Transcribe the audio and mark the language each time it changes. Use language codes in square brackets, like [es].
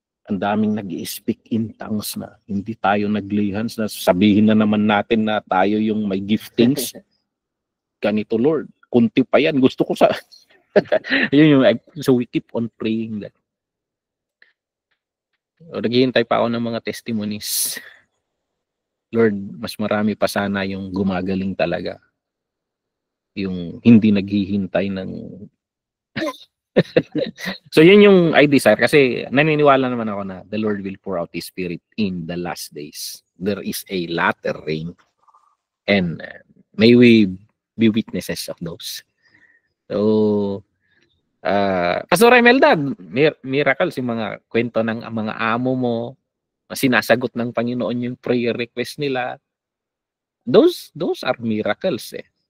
[tl] Ang daming nag-i-speak in tongues na. Hindi tayo nag-lay hands na sabihin na naman natin na tayo yung may giftings. Ganito, Lord. Kunti pa yan. Gusto ko sa... [en] So we keep on praying that. [tl] Naghihintay pa ako ng mga testimonies. Lord, mas marami pa sana yung gumagaling talaga. Yung hindi naghihintay ng... [en] So yun yung I desire. [tl] Kasi naniniwala naman ako na [en] the Lord will pour out His Spirit in the last days. There is a latter rain. And may we be witnesses of those. [tl] So, Pastor Imelda, miracles yung mga kwento ng mga amo mo, sinasagot ng Panginoon yung prayer request nila. [en] Those are miracles eh.